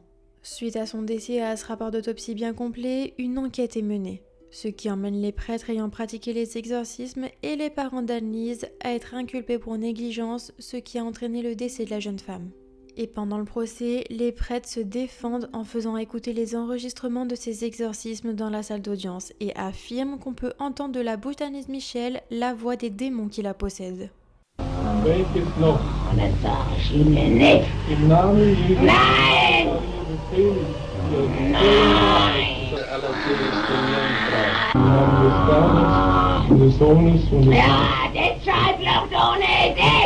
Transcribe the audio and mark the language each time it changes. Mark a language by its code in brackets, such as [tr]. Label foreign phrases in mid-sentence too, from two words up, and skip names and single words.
[fr] Suite à son décès et à ce rapport d'autopsie bien complet, une enquête est menée, ce qui emmène les prêtres ayant pratiqué les exorcismes et les parents d'Anneliese à être inculpés pour négligence, ce qui a entraîné le décès de la jeune femme. Et pendant le procès, les prêtres se défendent en faisant écouter les enregistrements de ces exorcismes dans la salle d'audience et affirment qu'on peut entendre de la bouche d'Anneliese Michel la voix des démons qui la possèdent. [de] Welches noch? Das sag ich Ihnen nicht. Im Namen Jesu. Nein! Nein! Aller Seelen im Namen des Vaters und des Sohnes und des Ja, deshalb noch ohne dich!